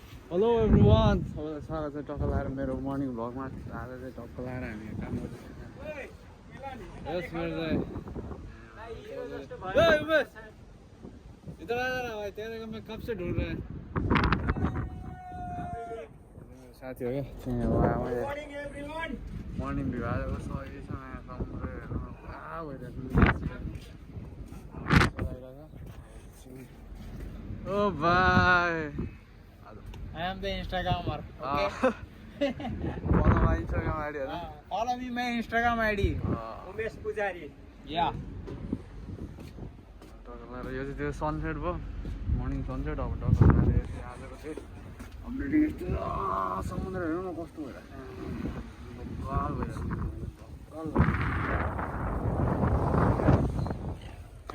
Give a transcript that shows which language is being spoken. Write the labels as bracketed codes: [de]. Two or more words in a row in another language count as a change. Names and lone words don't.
[en] hello everyone, [ne] सबैलाई स्वागत छ टक्क लगाएर मेरो [en] morning vlogमा। [ne] आज चाहिँ टक्क लगाएर हामी काम गर्दैछौँ। यस मेरो चाहिँ [hi] इधर आ रहा भाई, तेरे को मैं कब से ढूंढ रहा है। [ne] मेरो साथी हो क्या [en] morning view [ne] आजको सहीसँग यहाँ समुद्र हेर्नु पुरा भइरहेको। ओ भाइ [en] I am the Instagrammer. Okay. follow my Instagram ID. Follow me my Instagram ID. उमेश पुजारी. Yeah. [ne] यो चाहिँ त्यो सनसेट भयो, [en] morning sunset. [ne] अब टक्कर आजको चाहिँ अपडेटिङ यस्तो समुद्र हेर्नु न कस्तो भइरहेको।